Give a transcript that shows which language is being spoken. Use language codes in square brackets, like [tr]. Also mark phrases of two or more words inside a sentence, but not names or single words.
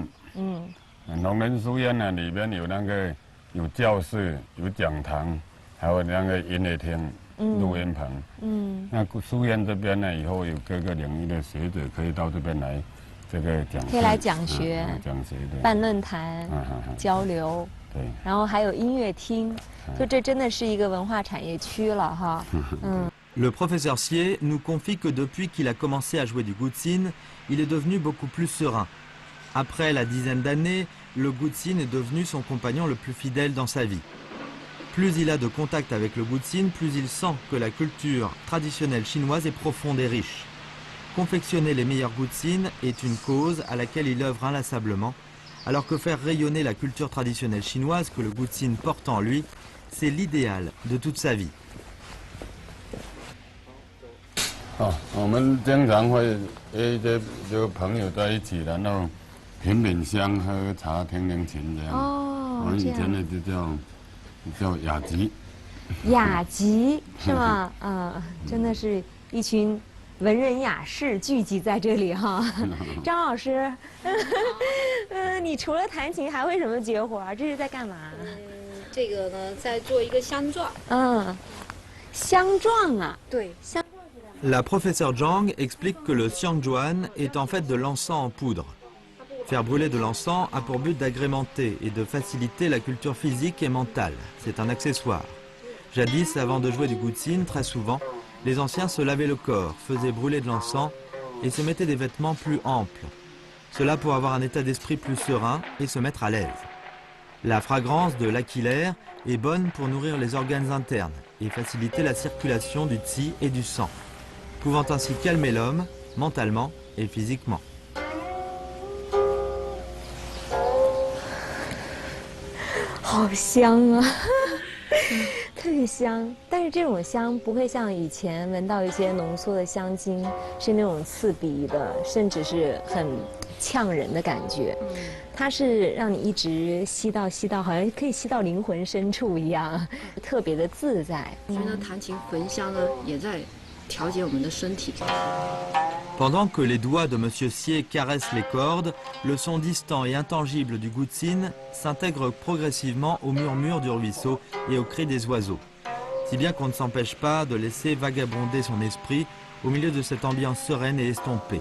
[zh] 农人书院呢，里边有教室，有讲堂，还有那个音乐厅、录音棚。那书院这边呢，以后有各个领域的学者可以到这边来这个讲可以来讲学、讲学对，办论坛、交流，对，然后还有音乐厅，就这真的是一个文化产业区了哈。 [fr] Le professeur Sier nous confie que depuis qu'il a commencé à jouer du gutsin, il est devenu beaucoup plus serein. Après la dizaine d'années, le gutsin est devenu son compagnon le plus fidèle dans sa vie. Plus il a de contact avec le gutsin, plus il sent que la culture traditionnelle chinoise est profonde et riche. Confectionner les meilleurs gutsin est une cause à laquelle il œuvre inlassablement, alors que faire rayonner la culture traditionnelle chinoise que le gutsin porte en lui, c'est l'idéal de toute sa vie. [zh] 我们经常会这个朋友在一起，然后品品香、喝茶、听听琴这样。我们以前呢就叫雅集。雅集是吗？真的是一群文人雅士聚集在这里哈。张老师，你除了弹琴还会什么绝活？这是在干嘛？这个呢，在做一个香状。香状啊。对，香。 [fr] La professeure Zhang explique que le xiangzhuan est en fait de l'encens en poudre. Faire brûler de l'encens a pour but d'agrémenter et de faciliter la culture physique et mentale. C'est un accessoire. Jadis, avant de jouer du gutsin, très souvent, les anciens se lavaient le corps, faisaient brûler de l'encens et se mettaient des vêtements plus amples. Cela pour avoir un état d'esprit plus serein et se mettre à l'aise. La fragrance de l'aquilaire est bonne pour nourrir les organes internes et faciliter la circulation du qi et du sang, pouvant ainsi calmer l'homme mentalement et physiquement. [zh] 好香啊，特别香。但是这种香不会像以前闻到一些浓缩的香精，是那种刺鼻的，甚至是很呛人的感觉。它是让你一直吸到，好像可以吸到灵魂深处一样，特别的自在。我觉得弹琴焚香呢，也在调节我们的身体。 [fr] Pendant que les doigts de M. Sier caressent les cordes, le son distant et intangible du gutsin s'intègre progressivement au murmure du ruisseau et au cri des oiseaux, si bien qu'on ne s'empêche pas de laisser vagabonder son esprit au milieu de cette ambiance sereine et estompée.